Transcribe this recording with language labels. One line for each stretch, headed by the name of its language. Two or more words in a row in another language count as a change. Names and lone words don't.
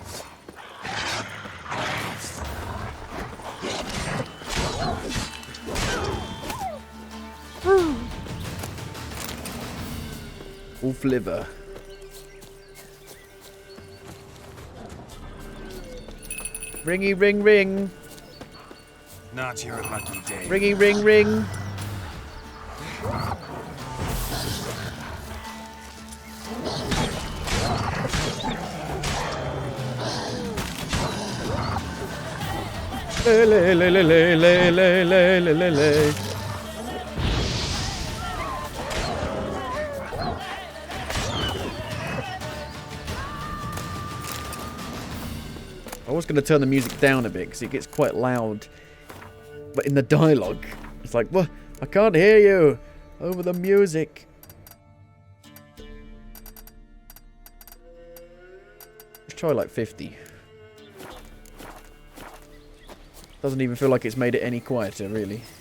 English: Wolf liver. Ringy ring ring. Not your lucky day. Ringy ring ring. Le le le le le le le le le le. I was going to turn the music down a bit because it gets quite loud. But in the dialogue, it's like, what? I can't hear you over the music. Let's try like 50. Doesn't even feel like it's made it any quieter, really.